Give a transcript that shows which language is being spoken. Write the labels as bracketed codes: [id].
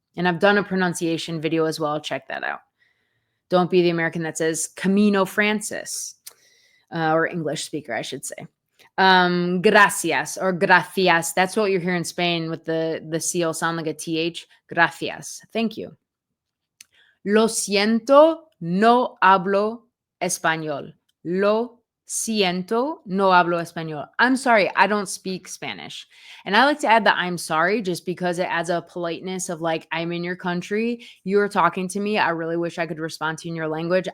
[en] And I've done a pronunciation video as well. Check that out. Don't be the American that says Camino Francis, or English speaker, I should say. Gracias or gracias. That's what you hear in Spain with the C sound like a TH. Gracias. Thank you. [es] Lo siento, no hablo español. Lo siento, no hablo español. [en] I'm sorry, I don't speak Spanish. And I like to add the I'm sorry just because it adds a politeness of like, I'm in your country, you're talking to me. I really wish I could respond to you in your language.